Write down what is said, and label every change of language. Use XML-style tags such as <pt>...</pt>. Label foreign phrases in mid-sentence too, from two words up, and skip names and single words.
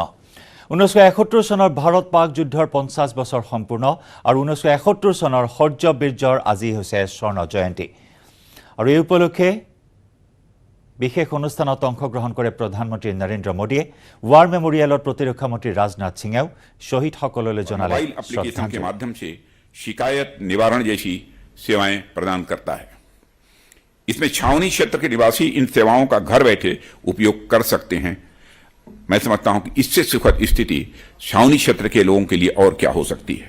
<as>1971 চনৰ ভাৰত পাক যুদ্ধৰ 50 বছৰ সম্পূৰ্ণ আৰু 1971 চনৰ শৌৰ্য বীৰ্যৰ আজি হৈছে স্বৰ্ণ জয়ন্তী। আৰু এই উপলক্ষে বিশেষ অনুষ্ঠানত অংশগ্ৰহণ কৰে প্ৰধানমন্ত্ৰী নৰেন্দ্ৰ মোদীয়ে। ৱাৰ মেমৰিয়েলত প্ৰতিৰক্ষা মন্ত্ৰী ৰাজনাথ সিঙেও শ্বহীদসকললৈ জনালে श्रद्धांजलि।</as> <hi>माध्यम से शिकायत निवारण जैसी सेवाएं प्रदान करता है। इसमें छावनी क्षेत्र के निवासी इन सेवाओं का घर बैठे उपयोग कर सकते हैं। मैं समझता हूं कि इससे सुखद स्थिति छावनी क्षेत्र के लोगों के लिए और क्या हो सकती है।</hi>